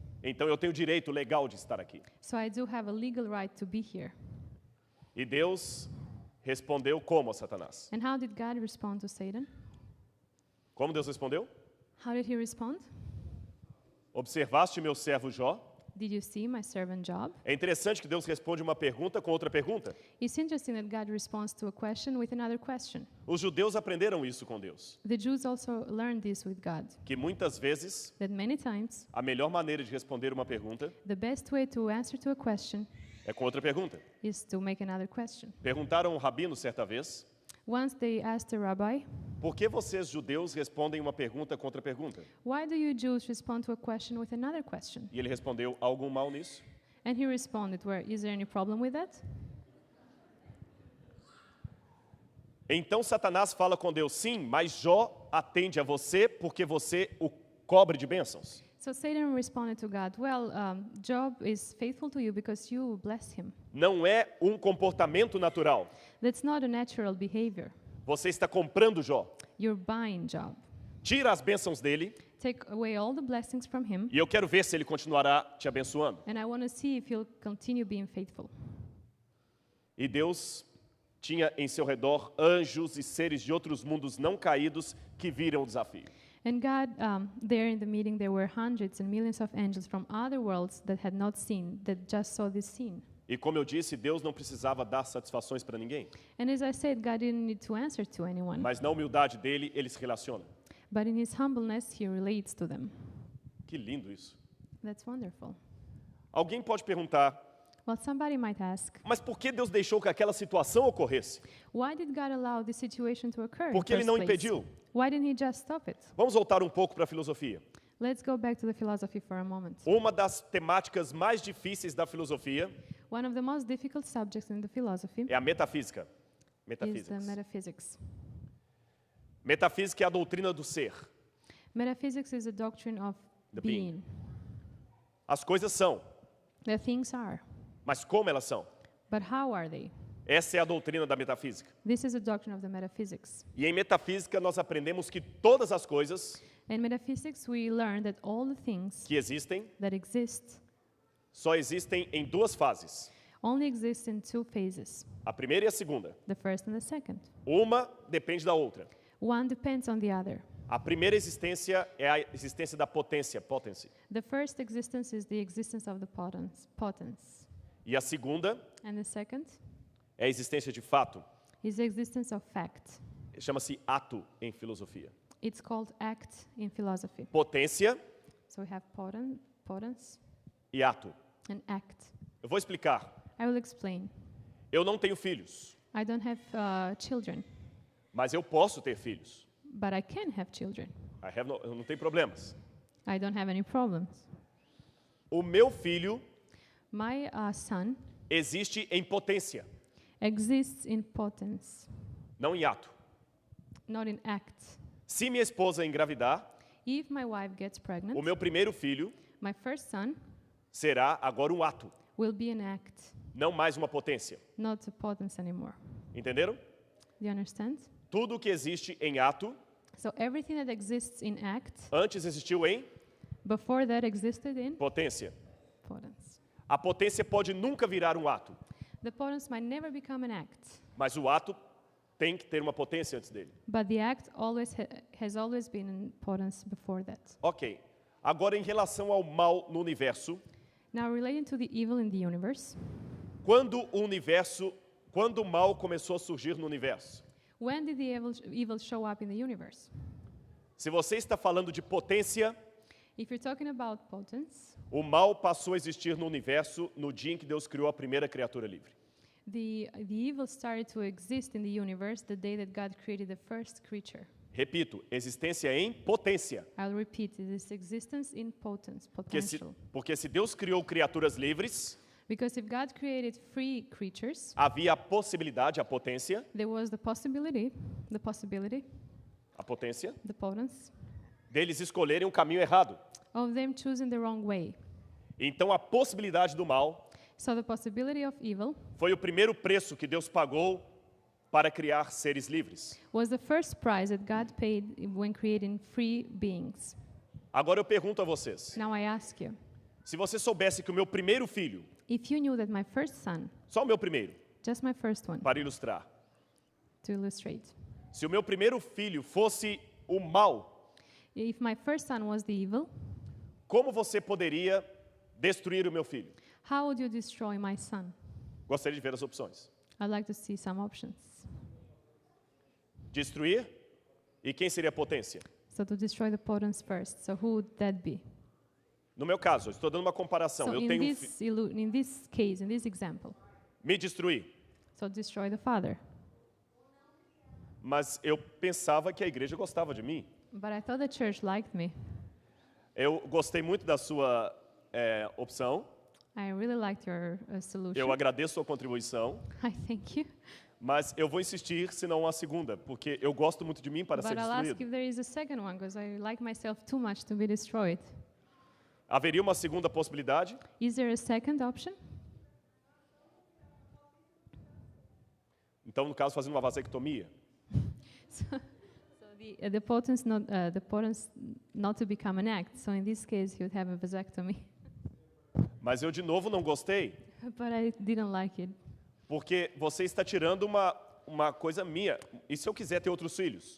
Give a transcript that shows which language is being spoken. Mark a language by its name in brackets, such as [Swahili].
[Portuguese] Então eu tenho direito legal de estar aqui. [English] So I do have a legal right to be here. [Portuguese] E Deus respondeu como a Satanás? [English] And how did God respond to Satan? [Portuguese] Como Deus respondeu? [English] How did he respond? [Portuguese] Observaste meu servo Jó? [English] Did you see my servant Job? [Portuguese] É interessante que Deus responde uma pergunta com outra pergunta. [English] It's interesting that God responds to a question with another question. [Portuguese] Os judeus aprenderam isso com Deus, [English] The Jews also learned this with God, [Portuguese] que muitas vezes [English] that many times [Portuguese] a melhor maneira de responder uma pergunta [English] the best way to answer to a question [Portuguese] é com outra pergunta. [English] is to make another question. [Portuguese] Perguntaram ao rabino certa vez, [English] Once they asked the rabbi, [Portuguese] por que vocês judeus respondem uma pergunta com outra pergunta? [English] why do you Jews respond to a question with another question? [Portuguese] E ele respondeu, há algum mal nisso? [English] And he responded, is there any problem with that? [Portuguese] Então Satanás fala com Deus, sim, mas Jó atende a você porque você o cobre de bênçãos. [English] So Satan responded to God, Job is faithful to you because you bless him. [Portuguese] Não é um comportamento natural. [English] That's not a natural behavior. [Portuguese] Você está comprando Jó. [English] You're buying Job. [Portuguese] Tira as bênçãos dele [English] Take away all the blessings from him, [Portuguese] e eu quero ver se ele continuará te abençoando. [English] and I want to see if he'll continue being faithful. [Portuguese] E Deus tinha em seu redor anjos e seres de outros mundos não caídos que viram o desafio. [English] And God, there in the meeting, there were hundreds and millions of angels from other worlds that had not seen, that just saw this scene. [Portuguese] E como eu disse, Deus não precisava dar satisfações para ninguém, [English] And as I said, God didn't need to answer to anyone, [Portuguese] mas na humildade dele, ele se relaciona. [English] but in his humbleness, he relates to them. [Portuguese] Que lindo isso. [English] That's wonderful. [Portuguese] Alguém pode perguntar, [English] Well, somebody might ask, [Portuguese] Mas por que Deus deixou que aquela situação ocorresse? [English] why did God allow this situation to occur? [Portuguese] Por que Ele [English] in [Portuguese] não [English] the first place? [Portuguese] impediu? [English] Why didn't He just stop it? [Portuguese] Vamos voltar um pouco para a filosofia. [English] Let's go back to the philosophy for a moment. [Portuguese] Uma das temáticas mais difíceis da filosofia [English] One of the most difficult subjects in the philosophy [Portuguese] é a metafísica. [English] is the [Portuguese] Metafísica. [English] metaphysics. [Portuguese] Metafísica é a doutrina do ser. [English] Metaphysics is a doctrine of The being. being. [Portuguese] As coisas são, [English] The things are, [Portuguese] mas como elas são? [English] but how are they? [Portuguese] Essa é a doutrina da metafísica. [English] This is a doctrine of the metaphysics. [Portuguese] E em metafísica nós aprendemos que todas as coisas [English] In metaphysics, we learn that all the things [Portuguese] que existem [English] that exist [Portuguese] só existem em duas fases. [English] only exist in two phases, [Portuguese] A primeira e a segunda. [English] the first and the second. [Portuguese] Uma depende da outra. [English] One depends on the other. [Portuguese] A primeira existência é a existência da potência, potency. [English] The first existence is the existence of the potence. [Portuguese] E a segunda [English] And the second [Portuguese] é a existência de fato. [English] is the existence of fact. [Portuguese] Chama-se ato em filosofia. [English] It's called act in philosophy. [Portuguese] Potência [English] So we have potence [Portuguese] e ato. [English] and act. [Portuguese] Eu vou explicar. [English] I will explain. [Portuguese] Eu não tenho filhos, [English] I don't have children, [Portuguese] mas eu posso ter filhos. [English] but I can have children. [Portuguese] Eu não tenho problemas. [English] I don't have any problems. [Portuguese] O meu filho [English] My son [Portuguese] existe em potência, [English] exists in potence, [Portuguese] não em ato. [English] not in act. [Portuguese] Se minha esposa engravidar, [English] If my wife gets pregnant, [Portuguese] o meu primeiro filho [English] my first son [Portuguese] será agora um ato, [English] will be an act, [Portuguese] não mais uma potência. [English] not a potence anymore. [Portuguese] Entenderam? [English] Do you understand? [Portuguese] Tudo que existe em ato, [English] So everything that exists in act, [Portuguese] antes existiu em [English] before that existed in [Portuguese] potência. [English] potence. [Portuguese] A potência pode nunca virar um ato, [English] The potence might never become an act, [Portuguese] mas o ato tem que ter uma potência antes dele. [English] but the act always has always been in potence before that. Ok. [Portuguese] Agora, em relação ao mal no universo, [English] Now, relating to the evil in the universe, [Portuguese] quando o mal começou a surgir no universo? [English] when did the evil show up in the universe? [Portuguese] Se você está falando de potência, [English] If you're talking about potence, [Portuguese] o mal passou a existir no universo no dia em que Deus criou a primeira criatura livre. [English] the evil started to exist in the universe the day that God created the first creature. [Portuguese] Repito, existência em potência. [English] I'll repeat, it is existence in potence, potential. [Portuguese] Porque se Deus criou criaturas livres, [English] Because if God created free creatures, [Portuguese] havia a possibilidade, a potência, [English] there was the possibility, [Portuguese] a potência, [English] the potence, [Portuguese] deles escolherem um caminho errado. [English] of them choosing the wrong way. [Portuguese] Então, a possibilidade do mal [English] So the possibility of evil [Portuguese] foi o primeiro preço que Deus pagou para criar seres livres. [English] was the first price that God paid when creating free beings. [Portuguese] Agora eu pergunto a vocês, [English] Now I ask you, [Portuguese] se você soubesse que o meu primeiro filho, [English] if you knew that my first son, [Portuguese] só o meu primeiro, [English] just my first one, [Portuguese] para ilustrar, [English] to illustrate, [Portuguese] se o meu primeiro filho fosse o mal, [English] if my first son was the evil, [Portuguese] como você poderia destruir o meu filho? [English] how would you destroy my son? [Portuguese] Gostaria de ver as opções. [English] I'd like to see some options. [Portuguese] Destruir? E quem seria a potência? [English] So to destroy the potence first, so who would that be? [Portuguese] No meu caso, eu estou dando uma comparação. [English] So [Portuguese] Eu [English] in [Portuguese] tenho [English] in this case, in this example, [Portuguese] me destruir, [English] so destroy the father. [Portuguese] mas eu pensava que a igreja gostava de mim. [English] But I thought the church liked me. [Portuguese] Eu gostei muito da sua opção. [English] I really liked your solution. [Portuguese] Eu agradeço a sua contribuição, [English] I thank you. [Portuguese] mas eu vou insistir, se não a segunda, porque eu gosto muito de mim para ser [English] But I'll ask [Portuguese] destruído. [English] if there is a second one, because I like myself too much to be destroyed. [Portuguese] Haveria uma segunda possibilidade? [English] Is there a second option? [Portuguese] Então, no caso, fazendo uma vasectomia. [English] So the potence not to become an act. So in this case, you would have a vasectomy. [Portuguese] Mas eu, de novo, não gostei, [English] But I didn't like it. [Portuguese] porque você está tirando uma coisa minha. E se eu quiser ter outros filhos?